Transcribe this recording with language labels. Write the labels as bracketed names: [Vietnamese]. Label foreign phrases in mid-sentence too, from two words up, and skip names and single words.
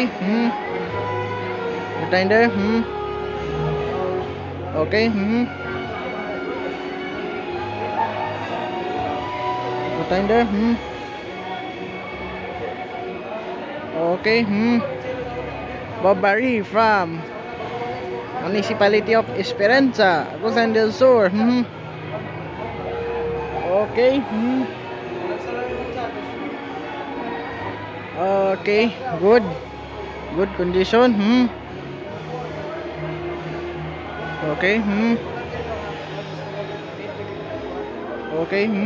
[English] Bartender. Okay. Bartender. Okay. Babari from Municipality of Esperanza, Agusan del Sur. Okay. Okay, good. Good condition. Okay. Okay.